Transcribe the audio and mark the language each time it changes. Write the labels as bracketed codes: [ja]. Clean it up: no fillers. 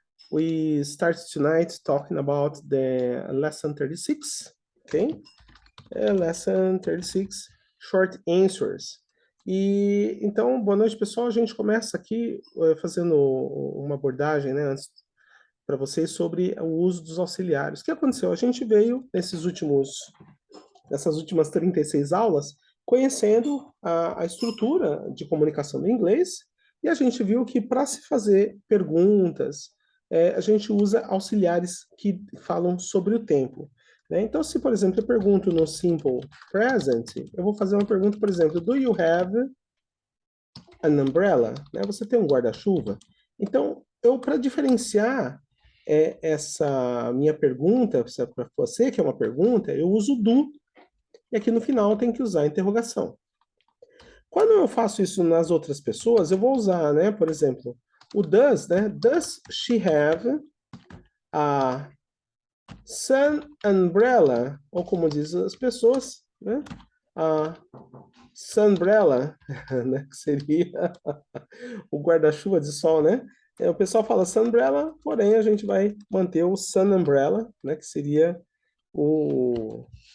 [en] We start tonight talking about the lesson 36, okay? Lesson 36, short answers. [pt] E então, boa noite, pessoal. A gente começa aqui fazendo uma abordagem, né, antes para vocês sobre o uso dos auxiliares. O que aconteceu? A gente veio nessas últimas 36 aulas conhecendo a estrutura de comunicação do inglês, e a gente viu que para se fazer perguntas, a gente usa auxiliares que falam sobre o tempo. Né? Então, se, por exemplo, eu pergunto no simple present, eu vou fazer uma pergunta, por exemplo, [en] do you have an umbrella? [pt] Né? Você tem um guarda-chuva? Então, para diferenciar essa minha pergunta, para você que é uma pergunta, eu uso do, e aqui no final tem que usar a interrogação. Quando eu faço isso nas outras pessoas, eu vou usar, né, por exemplo, o does, né? [en] Does she have a sun umbrella? [pt] Ou como dizem as pessoas, né? A sunbrella, né? Que seria o guarda-chuva de sol, né? O pessoal fala sunbrella, porém a gente vai manter o sun umbrella, né? Que seria o